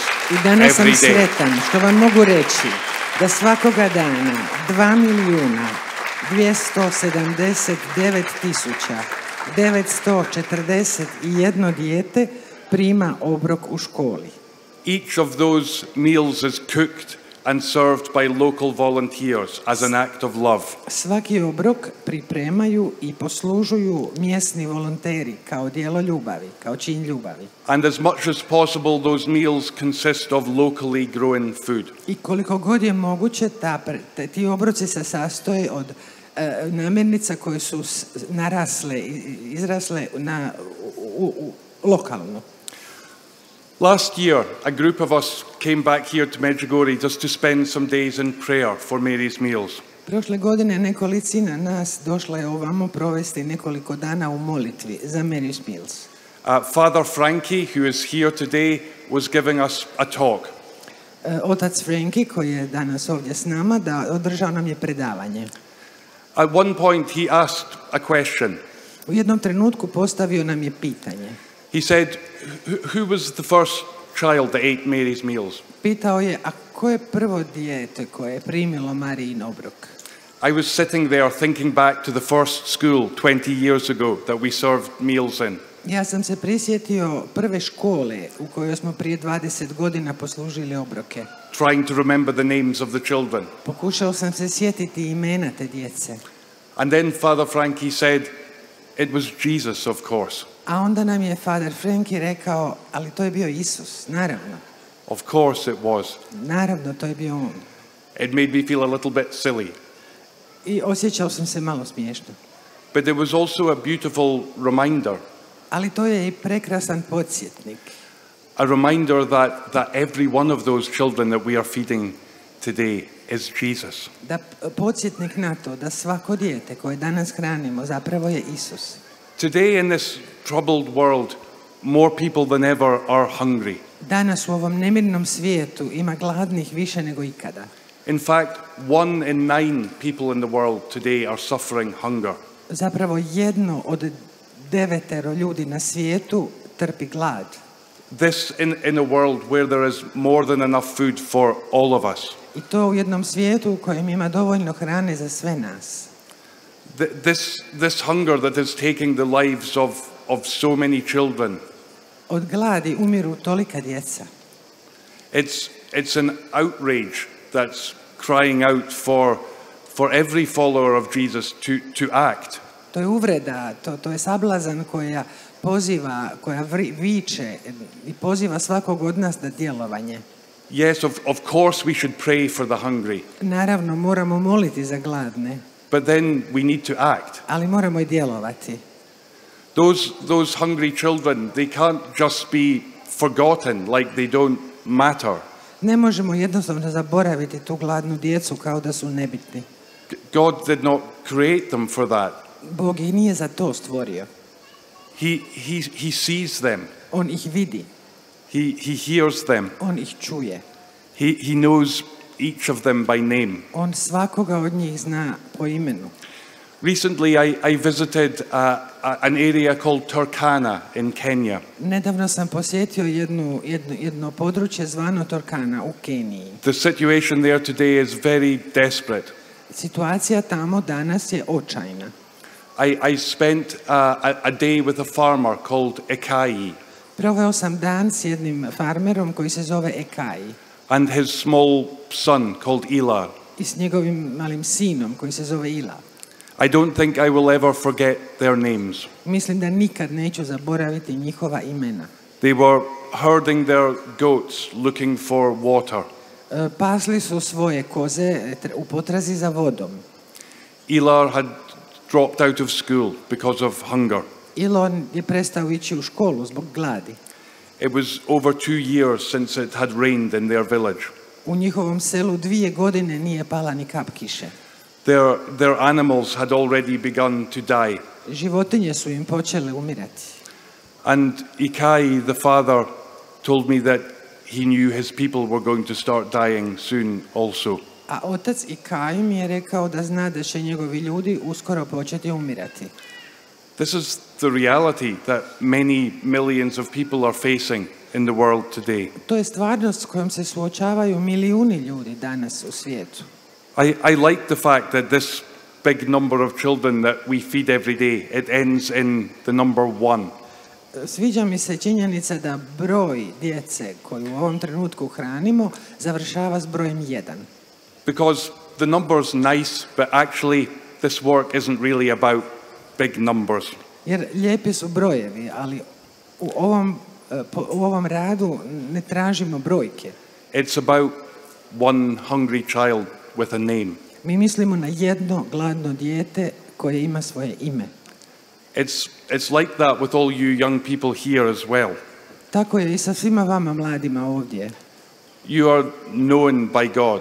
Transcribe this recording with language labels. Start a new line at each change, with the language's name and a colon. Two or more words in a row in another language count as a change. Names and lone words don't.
Croatian: I danas sam
English: every day.
Croatian: sretan što vam mogu reći da svakoga dana 2.279.941 dijete prima obrok u školi.
English: Each of those meals is cooked and served by local volunteers as an act of love.
Croatian: Svaki obrok pripremaju i poslužuju mjesni volonteri kao djelo ljubavi, kao čin ljubavi.
English: And as much as possible, those meals consist of locally grown food.
Croatian: I koliko god je moguće, ti obroci se sastoje od namirnica koje su izrasle lokalno.
English: Last year, a group of us came back here to Međugorje just to spend some days in prayer for Mary's Meals.
Croatian: Prošle godine nekolicina nas došla je ovamo provesti nekoliko dana u molitvi za Mary's Meals.
English: Father Frankie, who is here today, was giving us a talk.
Croatian: Otac Frankie, koji je danas ovdje s nama, održao nam je predavanje.
English: At one point he asked a question.
Croatian: U jednom trenutku postavio nam je pitanje.
English: He said, who was the first child that ate Mary's meals?
Croatian: Pitao je, a ko je prvo dijete koje je primilo Marijin obrok?
English: I was sitting there thinking back to the first school 20 years ago that we served meals in.
Croatian: Ja sam se prisjetio prve škole u kojoj smo prije 20 godina poslužili obroke.
English: Trying to remember the names of the children.
Croatian: Pokušao sam se sjetiti imena te djece.
English: And then Father Frankie said, it was Jesus, of course.
Croatian: A onda nam je Father Frankie rekao, ali to je bio Isus, naravno.
English: Of course it was.
Croatian: Naravno, to je bio on.
English: It made me feel a little bit silly.
Croatian: I osjećao sam se malo smiješno.
English: But there was also a beautiful reminder.
Croatian: Ali to je i prekrasan podsjetnik.
English: A reminder that every one of those children that we are feeding today is Jesus.
Croatian: Da podsjetnik na to da svako dijete koje danas hranimo zapravo je Isus.
English: Today in this troubled world, more people than ever are hungry.
Croatian: Danas u ovom nemirnom svijetu ima gladnih više nego ikada.
English: In fact, 1 in 9 people in the world today are suffering hunger.
Croatian: Zapravo 1 od 9 ljudi na svijetu trpi glad.
English: This in a world where there is more than enough food for all of us.
Croatian: I to u jednom svijetu u kojem ima dovoljno hrane za sve nas.
English: This hunger that is taking the lives of so many children.
Croatian: Od gladi umiru tolika djeca.
English: It's an outrage that's crying out for every follower of Jesus to act.
Croatian: To je uvreda, to je sablazan koja viče i poziva svakog od nas na djelovanje.
English: Yes, of course we should pray for the hungry.
Croatian: Naravno, moramo moliti za gladne.
English: But then we need to act.
Croatian: Ali moramo i djelovati.
English: Those hungry children, they can't just be forgotten like they don't matter.
Croatian: Ne možemo jednostavno zaboraviti tu gladnu djecu kao da su nebitni.
English: God did not create them for that.
Croatian: Bog ih nije za to stvorio.
English: He sees them.
Croatian: On ih vidi.
English: He hears them.
Croatian: On ih čuje.
English: He knows each of them by name.
Croatian: On svakoga od njih zna po imenu.
English: Recently I visited an area called Turkana in Kenya.
Croatian: Nedavno sam posjetio jedno područje zvano Turkana u Keniji.
English: The situation there today is very desperate.
Croatian: Situacija tamo danas je očajna.
English: I spent a day with a farmer called Ekai.
Croatian: Proveo sam dan s jednim farmerom koji se zove Ekai.
English: And his small son called Ila.
Croatian: I s njegovim malim sinom koji se zove Ila.
English: I don't think I will ever forget their names.
Croatian: Mislim da nikad neću zaboraviti njihova imena.
English: They were herding their goats looking for water.
Croatian: Pasli su svoje koze u potrazi za vodom.
English: Ila had dropped out of school because of hunger.
Croatian: Ilon je prestao ići u školu zbog gladi.
English: It was over 2 years since it had rained in their village.
Croatian: U njihovom selu 2 godine nije pala ni kap kiše.
English: Their animals had already begun to die.
Croatian: Životinje su im počele umirati.
English: And Ikai, the father, told me that he knew his people were going to start dying soon also.
Croatian: A otac Ikai mi je rekao da zna da će njegovi ljudi uskoro početi umirati.
English: This is the reality that many millions of people are facing in the world today.
Croatian: To je stvarnost s kojom se suočavaju milijuni ljudi danas u svijetu.
English: I like the fact that this big number of children that we feed every day, it ends in the number 1.
Croatian: Sviđa mi se činjenica da broj djece koju u ovom trenutku hranimo završava s brojem 1.
English: Because the number's nice, but actually this work isn't really about big numbers.
Croatian: Jer lijepi su brojevi, ali u ovom radu ne tražimo brojke.
English: It's about one hungry child with a name.
Croatian: Mi mislimo na jedno gladno dijete koje ima svoje ime.
English: It's like that with all you young people here as well.
Croatian: Tako je i sa svima vama mladima ovdje.
English: You are known by God.